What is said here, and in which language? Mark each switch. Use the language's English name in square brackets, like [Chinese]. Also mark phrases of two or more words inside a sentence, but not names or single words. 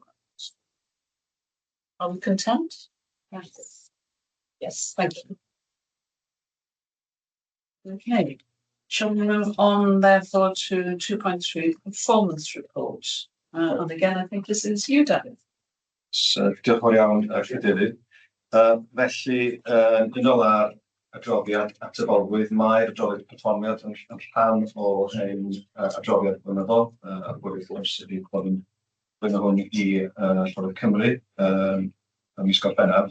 [English] Are we content? Yes. Yes, thank you. Okay. Shall we move on therefore to 2.3 performance report? And again, I think this is you, David. [Welsh] Diolch yn fawr iawn, Cadeirydd. Felly, yn ôl â'r adroddiad atebolrwydd, mae'r adroddiad perfformiad yn rhan o ein adroddiad blynyddol ar bwrdd sydd wedi bod yn blynyddo hwn i Llywodraeth Cymru ym mis Gorffennaf.